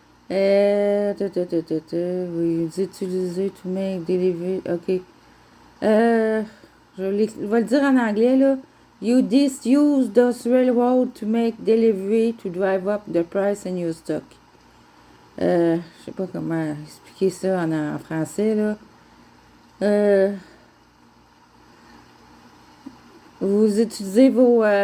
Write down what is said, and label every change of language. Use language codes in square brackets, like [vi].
[fr] Vous utilisez [en] to make delivery. [fr] OK. Je vais le dire en anglais, là. [en] You use those railroad to make delivery to drive up the price in your stock. [fr] Je sais pas comment expliquer ça en français, là. Vous utilisez vos...